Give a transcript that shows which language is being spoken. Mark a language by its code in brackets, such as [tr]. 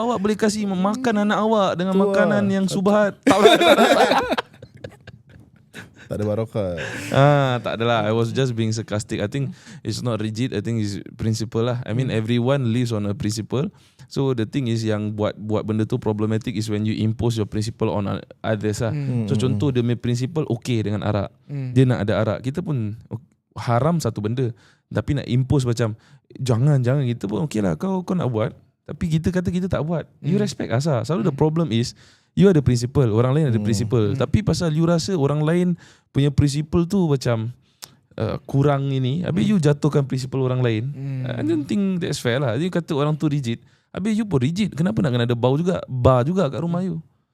[ms] Awak boleh kasih makan anak awak dengan makanan yang subhat. Tak ada barakah. Tak adalah. [en] I was just being sarcastic. I think it's not rigid. I think it's principle lah. I mean everyone lives on a principle. So the thing is [ms] yang buat benda tu [en] problematic is when you impose your principle on others lah. [ms] So contoh dia punya principle okay dengan arak. Dia nak ada arak. Kita pun haram satu benda. Tapi nak impose macam jangan kita pun okay lah. Kau nak buat. Tapi kita kata kita tak buat. [en] You respect us [ms] lah. Selalu [en] the problem is you [ms] ada principle, orang lain ada principle. Tapi pasal you rasa orang lain punya principle tu macam kurang ini, habis you jatuhkan principle orang lain. [en] I don't think that's fair lah. [ms] You kata orang tu rigid, habis you pun rigid. Kenapa nak kena ada bar juga kat rumah you?